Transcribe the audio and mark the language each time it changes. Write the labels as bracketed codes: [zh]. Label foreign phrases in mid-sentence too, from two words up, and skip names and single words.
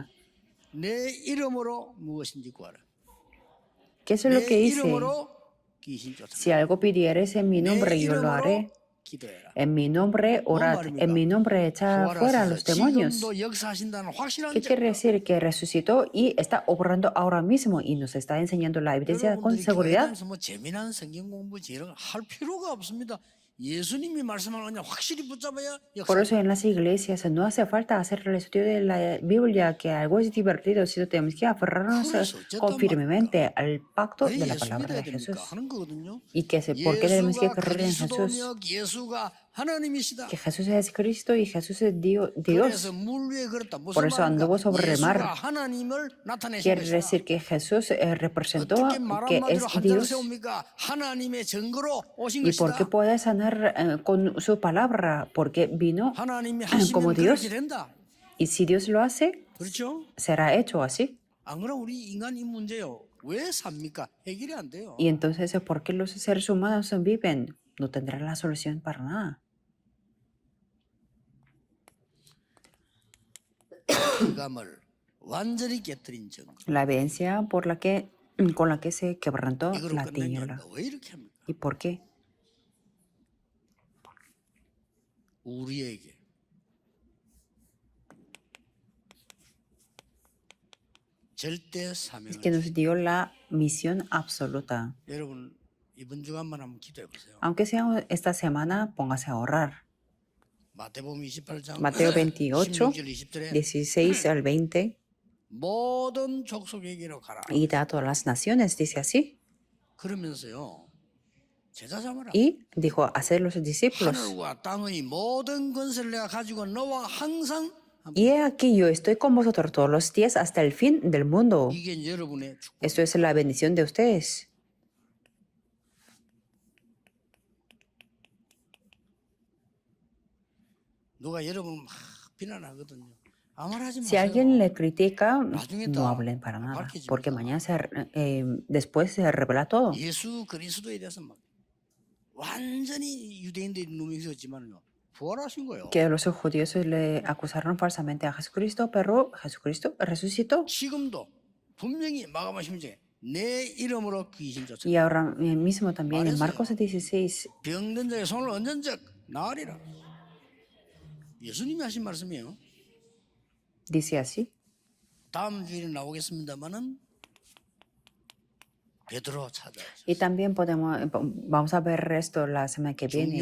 [ko] 내 이름으로 무엇인지 구하라. [es] ¿Qué es lo [ko] 내 [es] que hice? [ko] 이름으로 귀신 쫓아라. [es] Si algo pidieres en mi [ko] 내 [es] nombre, yo lo haré. [ko] 이름으로 기도해라. [es] En mi nombre, orad. En mi nombre, echad fuera a los demonios. [ko] 지금도 역사하신다는 확실한 [es] ¿Qué quiere decir? Que resucitó y está obrando ahora mismo y nos está enseñando la evidencia con [ko] 여러분들이 [es] seguridad. [ko] 교회 다니면서 뭐 재미난 성경 공부 이런 할 필요가 없습니다. 예수님이 말씀하는 언약 확실히 붙잡아야 [es] Por [ko] 역사가 [es] eso en las iglesias no hace falta hacer el estudio de la Biblia, que algo es divertido, sino tenemos que aferrarnos [ko] 그래서 어쨌단 말입니까? [es] firmemente al pacto de [ko] 왜 [es] la [ko] 예수 [es] palabra [ko] 믿어야 [es] de [ko] 됩니까? [es] Jesús. [ko] 하는 거거든요. [es] Y ¿por qué tenemos que [ko] 예수가 [es] creer en Jesús? [ko] 그리스도며 예수가 하나님이시다. [es] Que Jesús es Cristo y Jesús es [ko] 그래서 [es] Dios. [ko] 물 위에 걸었다. [es] Por [ko] 무슨 [es] eso anduvo [ko] 말입니까? [es] sobre el [ko] 예수가 [es] mar. [ko] 하나님을 나타내신 [es] Quiere [ko] 것이다. [es] decir que Jesús representó [ko] 어떻게 말 [es] que es [ko] 한마디로 환자를 [es] Dios. [ko] 세웁니까? 하나님의 증거로 오신 [es] ¿Y por qué [ko] 것이다. [es] puede sanar con su palabra? Porque vino [ko] 하나님이 [es] como [ko] 하시면 [es] Dios. [ko] 그렇게 된다. [es] Y si Dios lo hace, [ko] 그렇죠? [es] será hecho así. [ko] 안 그러면 우리 인간 이 문제요. 왜 삽니까? 해결이 안 돼요. [es] Y entonces, ¿por qué los seres humanos viven? No tendrán la solución para nada. [ko] 감을 완전히 깨뜨린 증거. [es] La evidencia con la que se quebrantó [ko] 이거로 [es] la [ko] 끝난 게 [es] tiniebla. [ko] 아니라 왜 이렇게 합니까? [es] ¿Y por qué? [ko] 우리에게 절대 [es] Es [ko] 사명을 [es] que nos dio la misión absoluta. [ko] 여러분 이번 주간만 한번 기도해 보세요. [es] Aunque sea esta semana, póngase a orar. [ko] 마태복음 28장 [es] Mateo 28, [ko] 16절 20절에 [es] 16 al 20. [ko] 모든 족속에게로 가라. [es] Id a todas las naciones, dice así. [ko] 그러면서요. 제자 삼으라. [es] Y dijo, hacer los discípulos. [ko] 하늘과 땅의 모든 권세를 내가 가지고 너와 항상 [es] Y he aquí yo estoy con vosotros todos los días hasta el fin del mundo. [ko] 이게 여러분의 축복. [es] Esto es la bendición de ustedes. [ko] 누가 여러분 막 비난하거든요. 아무 말 하지 [es] Si [ko] 마세요. [es] alguien le critica, [ko] 나중에 [es] no [ko] 다 [es] hablen para nada, [ko] 밝혀집니다. [es] porque mañana después se revela todo. [ko] 예수 그리스도에 대해서 막 완전히 유대인들이 누명이었지만요. 부활하신 거예요. [es] Que los judíos le acusaron falsamente a Jesucristo, pero Jesucristo resucitó. [ko] 지금도 분명히 마가복음 16장에 내 이름으로 귀신 쫓아 [es] Y ahora mismo también en [ko] 말했어요. [es] Marcos 16 [ko] 병든 자의 손을 얹은 적 나으리라. 예수님이 하신 말씀이에요. [es] dice así. [ko] 다음 주일에 나오겠습니다만은 베드로 찾아서 [es] Y también vamos a ver esto la semana que viene.